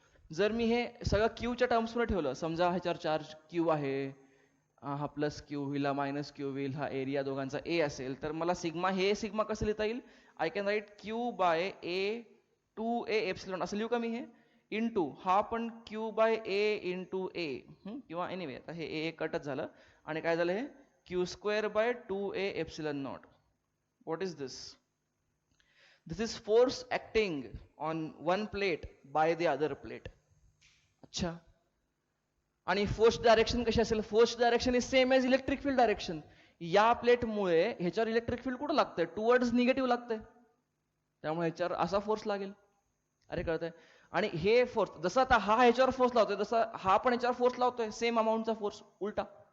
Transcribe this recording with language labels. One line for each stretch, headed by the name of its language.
Marathi: जर मी हे सगळं क्यूच्या टर्म्समध्ये ठेवलं, समजा ह्याच्यावर चार्ज क्यू आहे, हा प्लस क्यू होईल, हा मायनस क्यू होईल, हा एरिया दोघांचा ए असेल, तर मला सिग्मा, हे सिग्मा कसं लिहिता येईल?
English: I can write q by a 2a epsilon
Marathi: असं लिहू का मी हे? इंटू हा पण क्यू बाय ए इंटू ए, किंवा एनिवे आता हे ए कटच झालं आणि काय झालं हे Q square by 2a epsilon not.
English: What is this? This is force acting on one plate by the other plate.
Marathi: अच्छा. आणि
English: Force direction कशी असेल? Force direction is same as electric field direction.
Marathi: या प्लेटमुळे ह्याच्यावर इलेक्ट्रिक फील्ड कुठं लागतंय? Towards negative लागतंय, त्यामुळे ह्याच्यावर असा फोर्स लागेल. अरे कळतंय? आणि हे फोर्स जसं आता हा ह्याच्यावर फोर्स लावतोय, तसा हा पण ह्याच्यावर फोर्स लावतोय, सेम अमाऊंटचा फोर्स उलटा.